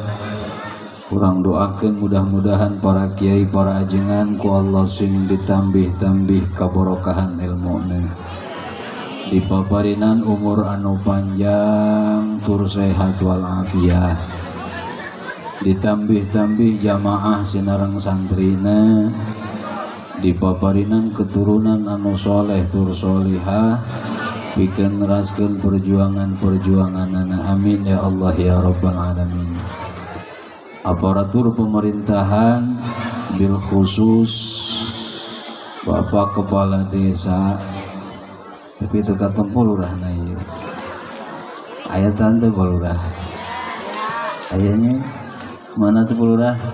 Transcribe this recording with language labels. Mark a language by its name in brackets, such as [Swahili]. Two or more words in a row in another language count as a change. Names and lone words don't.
[Sundanese] Urang doakeun mudah-mudahan para kiai, para ajengan ku Allah sing ditambih-tambih kabarokahan ilmuna, dipaparinan umur anu panjang tur [Arabic] sehat wal afiah, [Sundanese] ditambih-tambih jamaah sinareng santrina, dipaparinan keturunan anu soleh tur solihah, pikeun neraskeun perjuangan-perjuanganna. [Arabic] Amin ya Allah ya rabbal alamin. [Sundanese] Aparatur pemerintahan [Arabic] bil khusus [Sundanese] Bapak Kepala Desa, tapi teka tempur lurah na ieu. Aya tante lurah. Ayahnya mana tuh lurah?